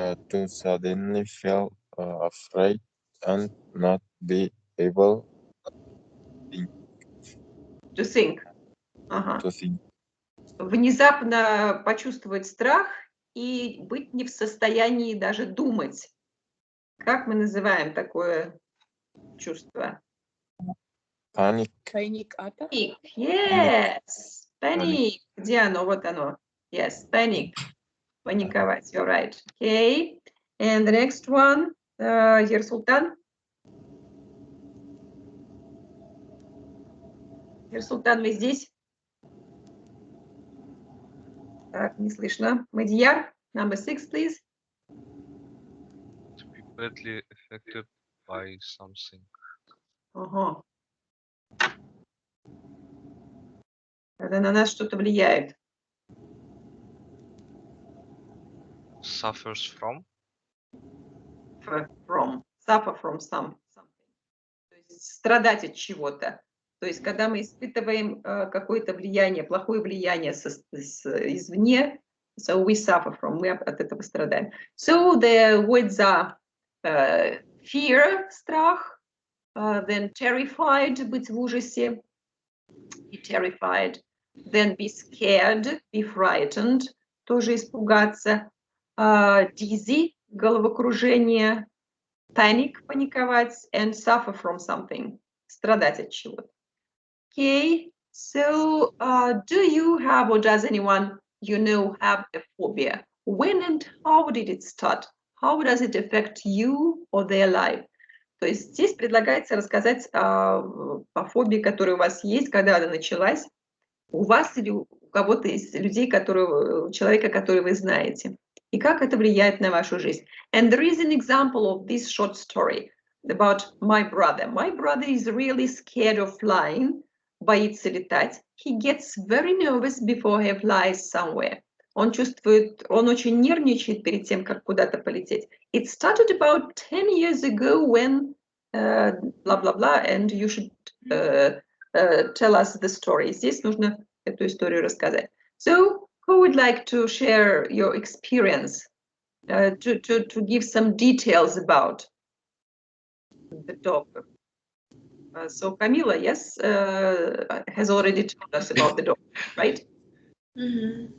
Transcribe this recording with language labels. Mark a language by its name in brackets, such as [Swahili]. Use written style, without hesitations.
[English] To suddenly feel afraid and not be able To think. to think. [Russian] Внезапно почувствовать страх и быть не в состоянии даже думать. Как мы называем такое чувство? [English] Panic. Panic attack. Panic. Yes. Panic. [Russian] Где оно? Вот оно. [English] Yes, panic. [Russian] Паниковать. [English] You're right. Okay. And the next one, Ерсултан. [Russian] Ерсултан, вы здесь? Так, не слышно. [English] Мадияр, number 6, please. To be badly affected by something. [Russian] Ага. Когда на нас что-то влияет. [English] Suffers from. Suffer from something. [Russian] То есть страдать от чего-то. То есть когда мы испытываем какое-то влияние, плохое влияние извне, [English] so we suffer from, [Russian] мы от этого страдаем. [English] So the words are fear, [Russian] страх, [English] then terrified, [Russian] быть в ужасе, [English] be terrified, then be scared, be frightened, [Russian] тоже испугаться, [English] dizzy, [Russian] головокружение, [English] panic, [Russian] паниковать, [English] and suffer from something, [Russian] страдать от чего-то. [English] Okay, so do you have, or does anyone you know have a phobia? When and how did it start? How does it affect you or their life? [Russian] То есть здесь предлагается рассказать о фобии, которая у вас есть, когда она началась, у вас или у кого-то из людей, человека, который вы знаете. И как это влияет на вашу жизнь. [English] And there is an example of this short story about my brother. My brother is really scared of flying, [Russian] боится летать. [English] He gets very nervous before he flies somewhere. [Russian] Он очень нервничает перед тем, как куда-то полететь. [English] It started about 10 years ago when blah, blah, blah, and you should tell us the story. [Russian] Здесь нужно эту историю рассказать. [English] So, who would like to share your experience, to give some details about the dog? So, Camila, yes, has already told us about the dog, right? Mm-hmm.